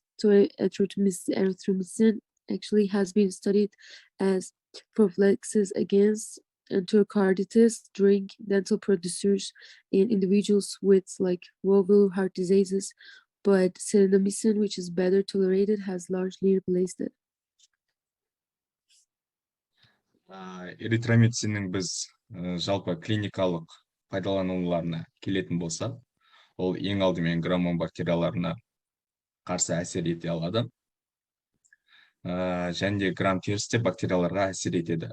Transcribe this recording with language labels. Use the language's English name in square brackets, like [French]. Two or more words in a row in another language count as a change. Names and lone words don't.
[English] So erythromycin actually has been studied as prophylaxis against enterocarditis during dental procedures in individuals with like valvular heart diseases, but sildenafil, which is better tolerated, has largely replaced it. [Kazakh] Эритромициннің біз жалпы клиникалық пайдалануларына келетін болсақ, ол ең алдымен граммон бактерияларына қарсы әсер ете алады. Және де грамм теріс те бактерияларға әсер етеді.